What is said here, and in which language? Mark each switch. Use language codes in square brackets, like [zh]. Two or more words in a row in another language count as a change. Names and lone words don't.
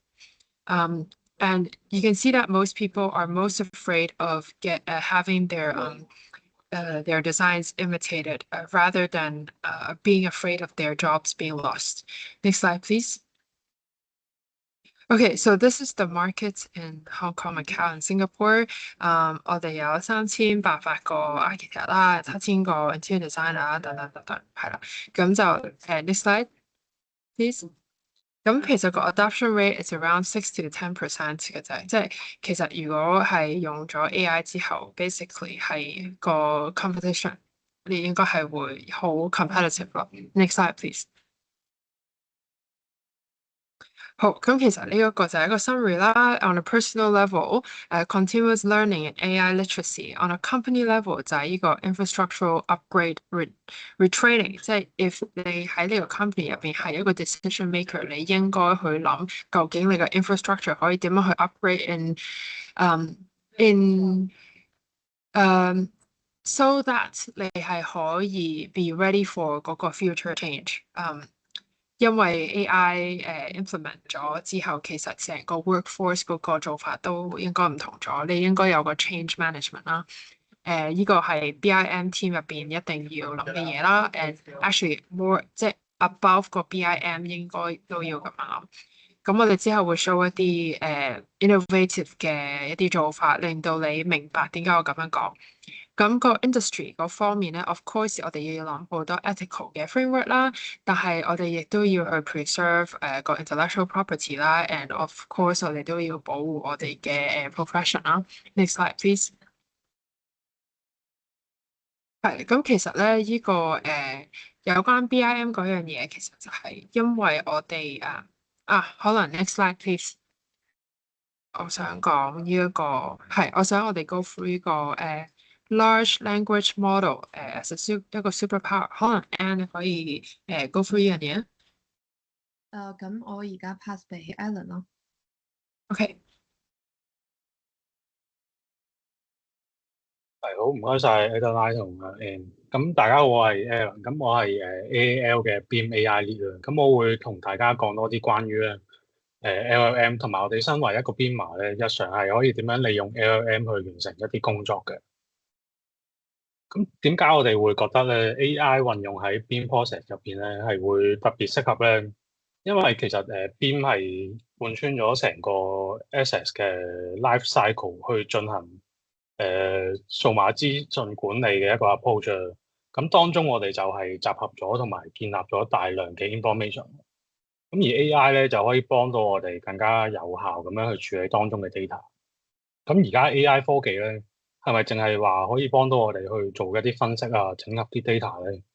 [en] And you can see that most people are most afraid of having their designs imitated rather than being afraid of their jobs being lost. Next slide, please. Okay, so this is the market in Hong Kong, Macau, and Singapore. [yue] 我哋有3800個 architect 啦，7000個 [en] interior designer [yue] 等，係啦。咁就 [en] next slide, please. [yue] 咁其實個 [en] adoption rate is around 6 to 10% [yue] 嘅啫，即係其實如果係用咗 AI 之後，basically 係個 competition，你應該係會好 competitive 咯。 [en] Next slide, please. [yue] 好，咁其實呢一個就係一個 summary 啦。 [en] On a personal level, continuous learning and AI literacy. On a company level [yue] 就係呢個 [en] infrastructural upgrade retraining， [yue] 即係 if 你喺呢個 company 入邊係一個 [en] decision maker， [yue] 你應該去諗究竟你個 infrastructure 可以點樣去 [en] upgrade so that [yue] 你係可以 [en] be ready for [yue] 嗰個 [en] future change。 [yue] 因為 [en] AI implement [yue] 咗之後，其實成個 workforce 嗰個做法都應該唔同咗，你應該有個 [en] change management [yue] 啦。呢個係 BIM team 入邊一定要諗嘅嘢啦。 [en] And actually more [yue] 即係 above 個 BIM 應該都要咁樣諗。咁我哋之後會 show 一啲innovative 嘅一啲做法，令到你明白點解我咁樣講。咁個 industry 嗰方面咧 ， [en] of course [yue] 我哋要諗好多 ethical 嘅 framework 啦，但係我哋亦都要去 preserve 個 [en] intellectual property [yue] 啦， [en] and of course [yue] 我哋都要保護我哋嘅profession 啦。 [en] Next slide, please。 [yue] 係，咁其實咧呢個有關 BIM 嗰樣嘢，其實就係因為我哋可能 [en] next slide please。 [yue] 我想講呢一個係，我想我哋 [en] go through [yue] 呢個 [en] large language model as a [yue] 一個 superpower，可能 Anne 你可以 go through 呢樣嘢。咁我而家 pass 俾 Alan 咯。 OK。係好，唔該晒 Adela 同阿 Ann。咁大家好，我係 Alan。咁我係AAL 嘅 Beam AI Lead 啦。咁我會同大家講多啲關於咧LLM 同埋我哋身為一個編碼咧，日常係可以點樣利用 LLM 去完成一啲工作嘅。咁點解我哋會覺得咧 AI 運用喺 [en] Beam process [yue] 入邊咧係會特別適合咧？因為其實Beam 係貫穿咗成個 access 嘅 [en] life cycle [yue] 去進行數碼資訊管理嘅一個 approach。咁當中我哋就係集合咗同埋建立咗大量嘅 information。咁而 AI 咧就可以幫到我哋更加有效咁樣去處理當中嘅 data。咁而家 AI 科技咧係咪淨係話可以幫到我哋去做一啲分析啊、整合啲 data 咧？